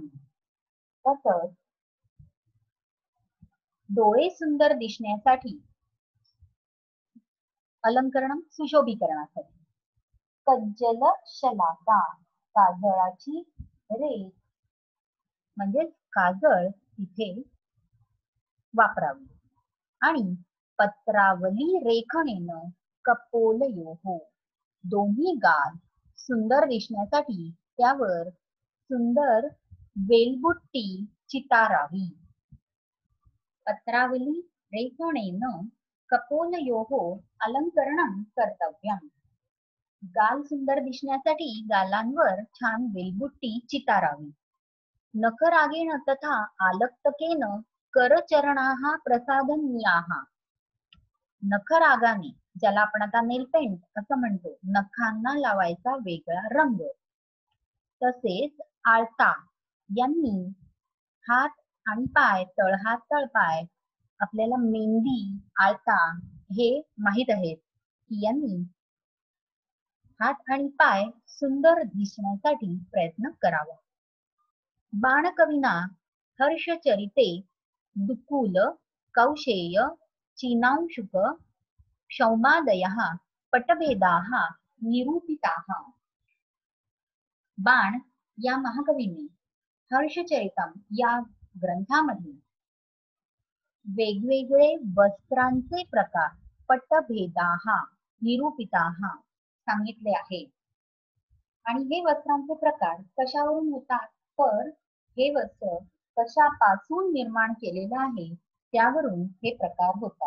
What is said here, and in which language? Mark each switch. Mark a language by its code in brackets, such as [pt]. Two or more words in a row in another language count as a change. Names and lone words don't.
[mr] तसंच डोळे सुंदर दिसण्यासाठी अलंकरणम सुशोभीकरणासाठी [sa] कज्जल शलाका [mr] काजळाची रेख म्हणजे काजळ तिथे वापरावी. आणि [sa] पत्रावली रेखणेनं कपोलयोहो [mr] दोन्ही गाल सुंदर दिसण्यासाठी त्यावर सुंदर वेलबुट्टी चितारावी. [sa] पत्रावली रेखणेनं कपोलयोहो अलंकरणं कर्तव्यम. [mr] गाल सुंदर दिसण्यासाठी गालांवर छान वेलबुट्टी चितारावी. [sa] नखरागेण तथा आलक्तकेन करचरणाः प्रसादनीयाः. [mr] नखरागाने ज्याला आपण आता [en] nail paint [mr] असं म्हणतो, नखांना लावायचा वेगळा रंग. तसेच आळता यांनी हात आणि पाय, तळहात तळपाय, आपल्याला मेहंदी आळता हे माहित आहेत की यांनी हात आणि पाय सुंदर दिसण्यासाठी प्रयत्न करावा. [sa] बाणकविना हर्षचरिते दुकूल कौशेय चीनांशुक क्षौमादयः पटभेदाः निरूपिताः. [mr] बाण या महाकवीने हर्षचरितम या ग्रंथामध्ये वेगवेगळे वस्त्रांचे प्रकार [sa] पटभेदाः निरूपिताः [mr] सांगितले आहे. आणि हे वस्त्रांचे प्रकार कशावरून होतात, तर हे वस्त्र कशापासून निर्माण केलेलं आहे त्यावरून हे प्रकार होतात.